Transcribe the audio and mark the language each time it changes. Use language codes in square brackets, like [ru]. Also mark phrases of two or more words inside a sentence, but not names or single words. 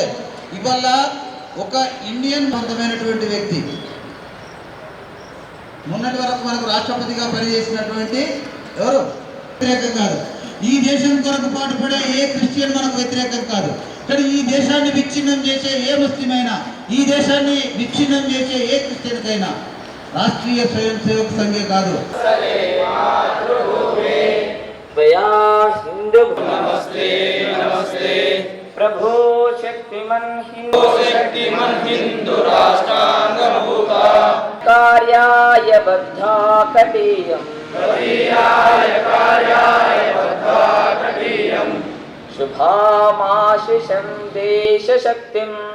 [te] ఇవాళ ఒక ఇండియన్ బంధమైనటువంటి వ్యక్తి మొన్నటి వరకు మనకు రాష్ట్రపతిగా పనిచేసినటువంటి ఎవరు వ్యతిరేకం కాదు. ఈ దేశం కొరకు పాటుపడే ఏ క్రిస్టియన్ మనకు వ్యతిరేకం కాదు. కానీ ఈ దేశాన్ని విచ్ఛిన్నం చేసే ఏ ముస్లిం అయినా, ఈ దేశాన్ని విచ్ఛిన్నం చేసే ఏ క్రిస్టియన్కైనా రాష్ట్రీయ స్వయం సేవక్ సంఘే కాదు. [sa] नमस्ते नमस्ते प्रभो शक्तिमन हिंदू राष्ट्रांगभूता कार्याय बद्धा कटीयम् शुभामाशिषं देशशक्तिम्